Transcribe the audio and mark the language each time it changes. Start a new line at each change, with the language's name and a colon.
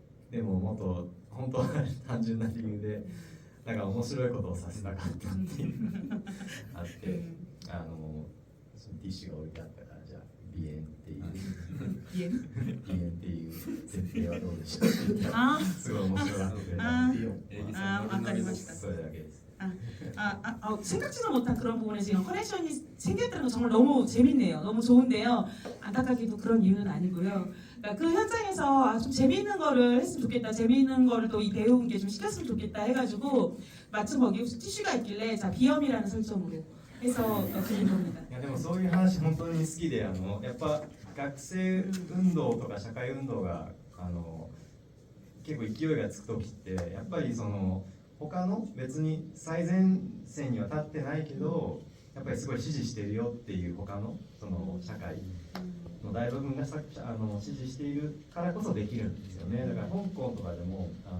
Japanese: でももっと本当は単純な理由でなんか面白いことをさせたかったっていうのがあってそのティッシュが置いてあったからじゃあ鼻炎っていう言える鼻炎っていう設定はどうでしょうって言ったらあすごい面白がってくれたあんでわかりましたそれだけです。
Korean: 생각지도 못한 그런 부분에 지금 커넥션이 생겼다는 건 정말 너무 재밌네요. 너무 좋은데요. 안타깝게도 그런 이유는 아니고요. 그러니까 그 현장에서 좀 재미있는 거를 했으면 좋겠다. 재미있는 거를 또 이 배운 게 좀 시켰으면 좋겠다 해가지고 마침 거기 티슈가 있길래 자 비염이라는 설정으로 해서 드린 겁니다.
Japanese: いやでもそういう話本当に好きでやっぱ学生運動とか社会運動が結構勢いがつく時ってやっぱりその他の別に最前線には立ってないけどやっぱりすごい支持してるよっていう他のその社会の大部分が支持しているからこそできるんですよね。だから香港とかでも